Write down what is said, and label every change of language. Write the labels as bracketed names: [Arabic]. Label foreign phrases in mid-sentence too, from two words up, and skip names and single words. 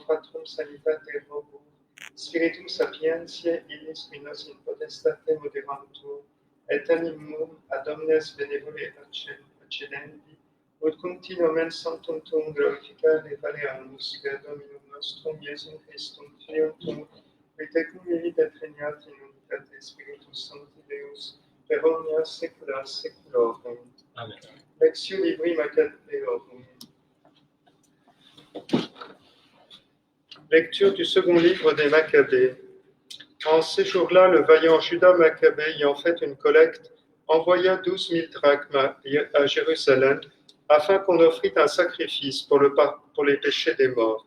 [Latin] fratrum sanitate robur, spiritum sapientiae illis qui nos in potestate moderantur, et animum ad omnes benevole accedendi, ut continuamente sanctum tuum glorificare valeamus per Dominum nostrum Iesum Christum Filium tuum, qui tecum vivit et regnat in unitate Spiritus Sancti Deus, per omnia saecula saeculorum. Amen. Lectio libri Maccabeorum. [French] Lecture du second livre des Maccabées. En ces jours-là, le vaillant Judas Maccabée, ayant fait une collecte, envoya 12 000 drachmes à Jérusalem, afin qu'on offrît un sacrifice pour les péchés des morts.